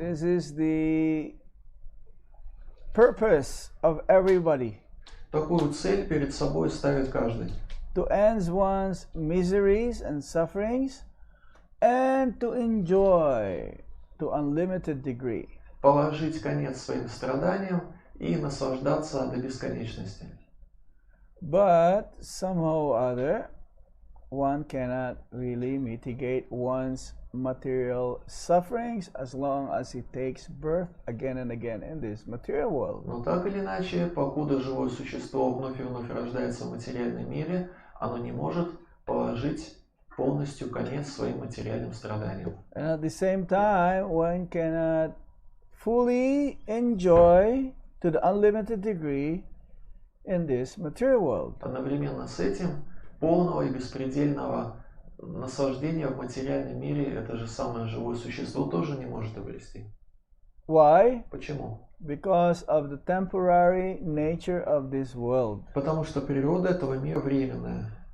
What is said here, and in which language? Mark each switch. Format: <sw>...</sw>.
<en>This is the purpose of everybody.</en> <ru>Такую цель перед собой ставит каждый.</ru> <en>To end one's miseries and sufferings and to enjoy to unlimited degree.</en> <ru>Положить конец своим страданиям и наслаждаться до бесконечности.</ru> <en>But somehow or other, one cannot really mitigate one's material sufferings as long as he takes birth again and again in this material world.</en> <ru>Но так или иначе, покуда живое существо вновь и вновь рождается в материальном мире, оно не может положить полностью конец своим материальным страданиям.</ru> <en>And at the same time, one cannot fully enjoy to the unlimited degree in this material world.</en> <ru>Одновременно с этим полного и беспредельного наслаждения в материальном мире это же самое живое существо тоже не может обрести.</ru> <en>Why?</en> <ru>Почему?</ru> <en>Because of the temporary nature of this world.</en> <ru>Потому что природа этого мира временная.</ru>